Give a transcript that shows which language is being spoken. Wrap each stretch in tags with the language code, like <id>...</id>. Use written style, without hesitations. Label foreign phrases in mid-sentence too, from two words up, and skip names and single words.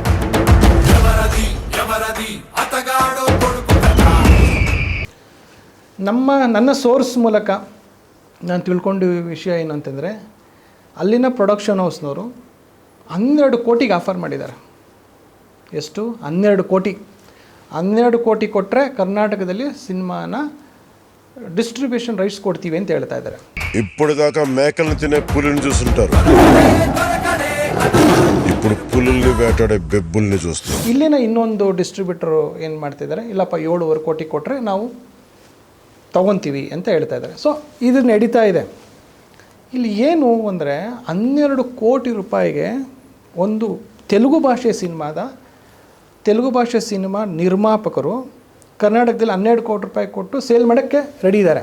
<kn>ನನ್ನ ಸೋರ್ಸ್ ಮೂಲಕ ನಾನು ತಿಳ್ಕೊಂಡು ವಿಷಯ ಏನು ಅಂತಂದರೆ, ಅಲ್ಲಿನ</kn> <en>production housenavaru</en> <kn>12 ಕೋಟಿಗೆ ಆಫರ್ ಮಾಡಿದ್ದಾರೆ. ಎಷ್ಟು? 12 ಕೋಟಿ. 12 ಕೋಟಿ ಕೊಟ್ಟರೆ ಕರ್ನಾಟಕದಲ್ಲಿ సినిమాನ</kn> <en>distribution rights</en> <kn>కొడుతీవి ಅಂತ ಹೇಳ್ತಾ ಇದ್ದಾರೆ.</kn> <te>ఇప్పుడు దాకా మేకలను తినే పులిని చూస్తుంటారు, ఇప్పుడు పులుల్ని వేటాడే బెబ్బుల్ని చూస్తారు.</te> <kn>ಇಲ್ಲಿನ ಇನ್ನೊಂದು ಡಿಸ್ಟ್ರಿಬ್ಯೂಟರ್ ಏನು ಮಾಡ್ತಿದ್ದಾರೆ, ಇಲ್ಲಪ್ಪ 7.5 ಕೋಟಿ ಕೊಟ್ಟರೆ ನಾವು ತೊಗೊತೀವಿ ಅಂತ ಹೇಳ್ತಾ ಇದ್ದಾರೆ. ಸೊ ಇದು ನಡೀತಾ ಇದೆ. ಇಲ್ಲಿ ಏನು ಅಂದರೆ, 12 ಕೋಟಿ ರೂಪಾಯಿಗೆ ಒಂದು ತೆಲುಗು ಭಾಷೆ ಸಿನಿಮಾ ನಿರ್ಮಾಪಕರು ಕರ್ನಾಟಕದಲ್ಲಿ 12 ಕೋಟಿ ರೂಪಾಯಿ ಕೊಟ್ಟು ಸೇಲ್ ಮಾಡೋಕ್ಕೆ ರೆಡಿ ಇದ್ದಾರೆ.</kn>